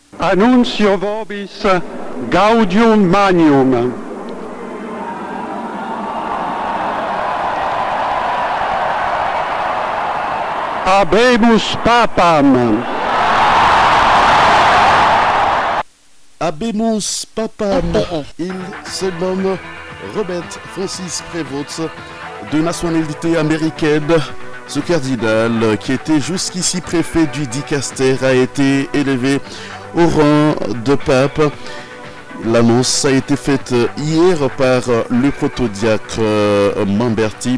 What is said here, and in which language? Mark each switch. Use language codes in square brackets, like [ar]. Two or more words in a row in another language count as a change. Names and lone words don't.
[la] Annuncio vobis gaudium magnum. Habemus papam. Habemus papam. [fr] Il se nomme Robert Francis Prevost, de nationalité américaine. Ce cardinal, qui était jusqu'ici préfet du Dicaster, a été élevé au rang de pape. L'annonce a été faite hier par le protodiacre Mamberti.